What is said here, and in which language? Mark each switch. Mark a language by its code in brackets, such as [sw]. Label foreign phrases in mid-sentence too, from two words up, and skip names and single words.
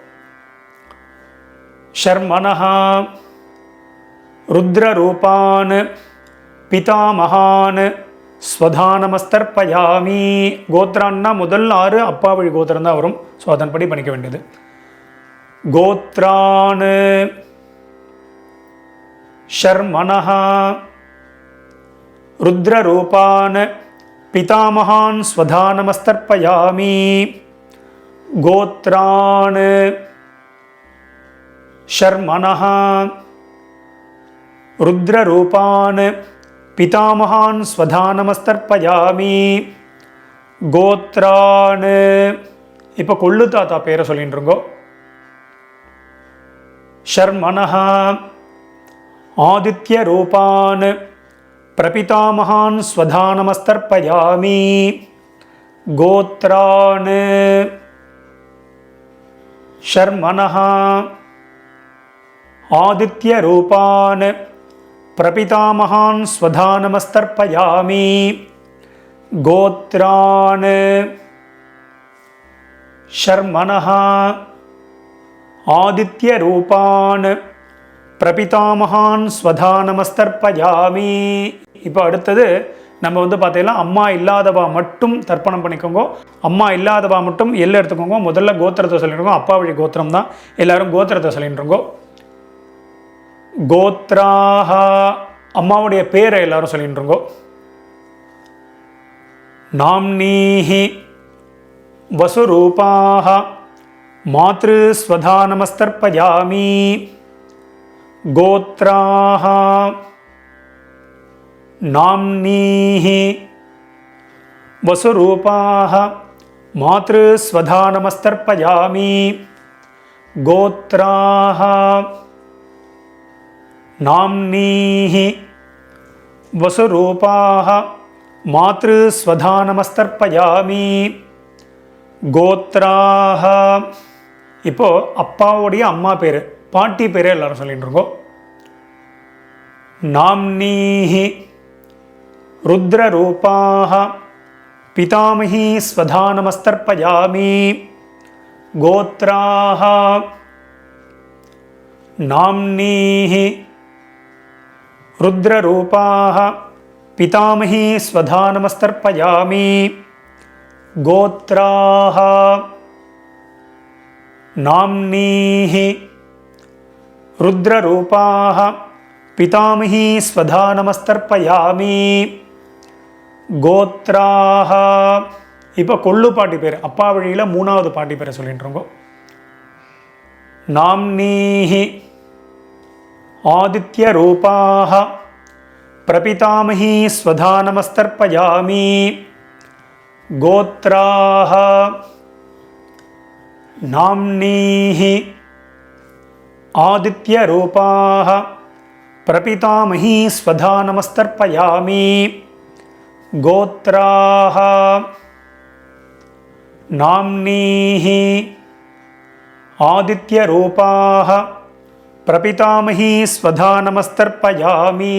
[sa] शर्मणः रुद्ररूपान् पितामहान् स्वधानमस्तर्पयामि. [ta] கோத்ரான்னா முதல் 6 அப்பா வழி கோத்திரம் தான் வரும். ஸோ அதன்படி பண்ணிக்க வேண்டியது. [sa] गोत्रान् शर्मणः रुद्ररूपान् पितामहान् स्वधानमस्तर्पयामि. கோத்ரான் शर्मणः रुद्ररूपान् पितामहान् स्वधानमस्तर्पयामि गोत्रान् [ta] இப்போ கொள்ளு தாத்தா பேரை சொல்லிட்டுருங்கோ. [sa] शर्मणः आदित्य रूपान् प्रपितामहान् स्वधानमस्तर्पयामि गोत्रान् शर्मणः आदित्य रूपान् प्रपितामहान् स्वधानमस्तर्पयामि गोत्रान् शर्मणः आदित्य रूपान् प्रपितामहान् स्वधानमस्तर्पयामि. [ta] இப்போ அடுத்தது நம்ம பார்த்தீங்கன்னா அம்மா இல்லாதவா மட்டும் தர்ப்பணம் பண்ணிக்கோங்க. அம்மா இல்லாதவா மட்டும் எல்லாம் எடுத்துக்கோங்க. முதல்ல கோத்திரத்தை சொல்லிட்டுருக்கோம். அப்பா வழி கோத்திரம் தான். எல்லாரும் கோத்திரத்தை சொல்லிட்டுருங்கோ. கோத்ராஹ அம்மாவுடைய பேரை எல்லாரும் சொல்லிட்டுருங்கோ. [sa] नाम्नीः वसुरूपाः मातृ स्वधानमस्तर्पयामि गोत्राः नाम्नीः वसुरूपाः मातृस्वधानमस्तर्पयामि गोत्राः नाम्नीः वसुरूपाः मातृस्वधानमस्तर्पयामि गोत्राः. [ta] இப்போ அப்பாவுடைய அம்மா பேர் பாட்டி பேரே எல்லாரும் சொல்லிட்டு இருக்கோம். [sa] नाम्नीः रुद्ररूपाः पितामही स्वधानमस्तर्पयामि गोत्राः नाम्नीः रुद्ररूपाः पितामही स्वधानमस्तर्पयामि गोत्राः नाम्नीः रुद्ररूपाः पितामही स्वधानमस्तर्पयामि गोत्राः. [ta] இப்போ கொள்ளு பாட்டி பேர் அப்பா வழியில் மூணாவது பாட்டி பேரை சொல்லிட்டுருங்கோ. [sa] नाम्नीः आदित्य रूपाः प्रपितामही स्वधानमस्तर्पयामि गोत्राः नाम्नीः आदित्य रूपाः प्रपितामही स्वधानमस्तर्पयामि गोत्राः नाम्नीः आदित्य रूपाः प्रपितामही स्वधानमस्तर्पयामि.